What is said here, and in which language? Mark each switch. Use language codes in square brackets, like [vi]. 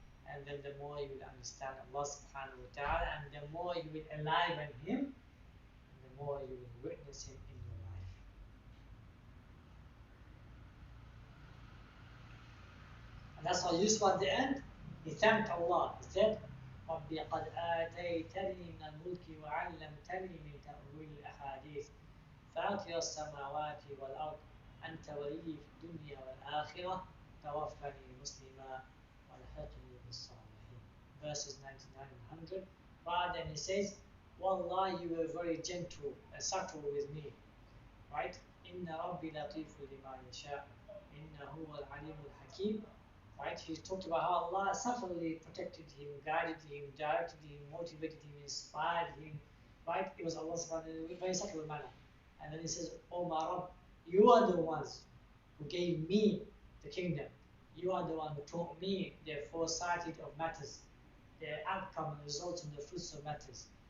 [en] And then the more you will understand Allah subhanahu wa ta'ala, and the more you will enliven Him, and the more you will witness Him in your life. And that's why Yusuf at the end, he thanked Allah. He said, [ar] رَبِّ قَدْ آتَيْتَنِي مِنَ الْمُلْكِ وَعَلَّمْتَنِي مِنْ تَأْوِيلِ الْأَحَادِيثِ فاطر السماوات والأرض أنت ولي في الدنيا والآخرة توفني مسلما والحقني بالصالحين. [en] Verses 99 and 100. But then he says, Wallah, you were very gentle and subtle with me. Right? [ar] إن ربي لطيف لما يشاء إنه هو العليم الحكيم. [en] Right? He talked about how Allah subtly protected him, guided him, directed him, motivated him, inspired him. Right? It was Allah subhanahu wa ta'ala in a very subtle manner. And then he says, Oh my Rabb, you are the ones who gave me the kingdom. You are the one who taught me the foresight of matters, the outcome and results and the fruits of matters.